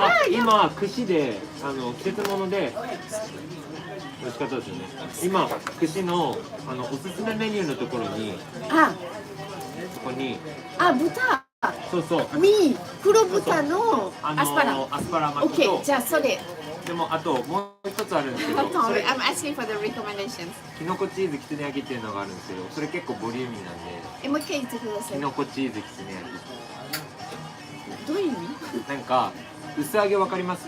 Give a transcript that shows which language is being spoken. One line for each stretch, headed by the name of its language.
Japanese: 今串で季節物で美味しかったですよね。今串のおすすめメニューのところにそこに豚。そう。黒豚のアスパラ巻きと。じゃあそれ。でもあともう一つあるんですけど、
English: I'm asking for the recommendations.
Japanese: きのこチーズきつね焼きっていうのがあるんですけど、それ結構ボリューミーなんで。もう一回言ってください。きのこチーズきつね焼き。どういう意味？なんか薄揚げわかります？